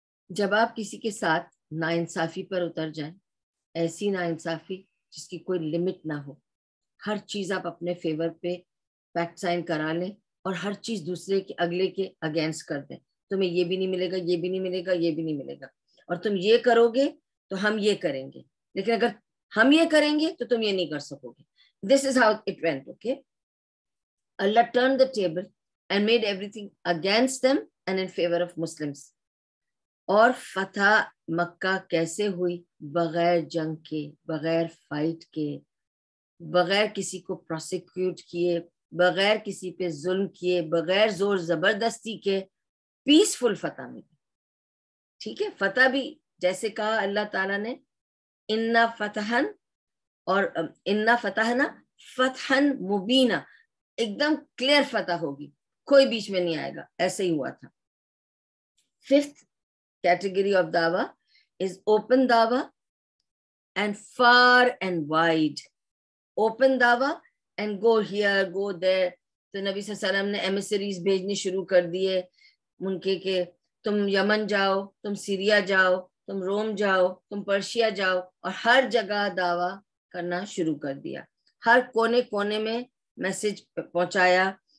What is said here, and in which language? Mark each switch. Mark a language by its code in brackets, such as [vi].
[ur] جب آپ کسی کے ساتھ ناانصافی پر اتر جائیں, ایسی ناانصافی جس کی کوئی لمٹ نہ ہو, ہر چیز آپ اپنے فیور پہ پیکٹ سائن کرا لیں اور ہر چیز دوسرے کے اگلے کے اگینسٹ کر دیں, تمہیں یہ بھی نہیں ملے گا, یہ بھی نہیں ملے گا, یہ بھی نہیں ملے گا, اور تم یہ کرو گے تو ہم یہ کریں گے, لیکن اگر ہم یہ کریں گے تو تم یہ نہیں کر سکو گے. [en] This is how it went, okay? Allah turned the table and made everything against them and in favor of Muslims. [ur] اور فتح مکہ کیسے ہوئی؟ بغیر جنگ کے, بغیر فائٹ کے, بغیر کسی کو پروسیکیوٹ کیے, بغیر کسی پہ ظلم کیے, بغیر زور زبردستی کے, پیسفل فتح ملی. ٹھیک ہے, فتح بھی جیسے کہا اللہ تعالیٰ نے انا فتحن, اور انا فتحنا فتحن مبینہ, ایک دم کلیئر فتح ہوگی, کوئی بیچ میں نہیں آئے گا, ایسے ہی ہوا تھا. [en] Fifth category of dawah is open dawah and far and wide. Open dawah and go here, go there. [ur] تو نبی صلی اللہ علیہ وسلم نے emissaries بھیجنی شروع کر دیے ان کے کہ تم یمن جاؤ, تم سیریا جاؤ, تم روم جاؤ, تم پرشیا جاؤ, اور ہر جگہ دعویٰ کرنا شروع کر دیا. ہر کونے کونے میں میسج پہنچایا.